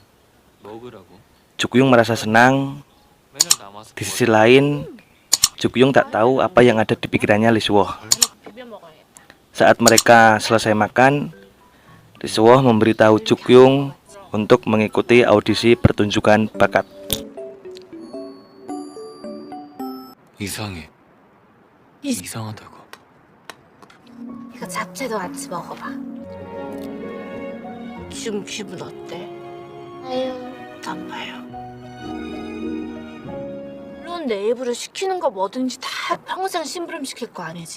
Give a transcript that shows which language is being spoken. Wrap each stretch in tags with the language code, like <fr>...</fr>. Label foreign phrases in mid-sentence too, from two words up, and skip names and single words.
<id>Jukyung merasa senang. Di sisi lain, Jukyung tak tahu apa yang ada di pikirannya Lee Suho. Saat mereka selesai makan, Lee Suho memberitahu Jukyung untuk mengikuti audisi pertunjukan bakat.</id> <ko>이상해. 이상하다고. 이거 잡채도 같이 먹어봐. 지금 기분 어때? 나빠요. 물론 내 입으로 시키는 거 뭐든지 다 평생 심부름 시킬 거 아니지.</ko>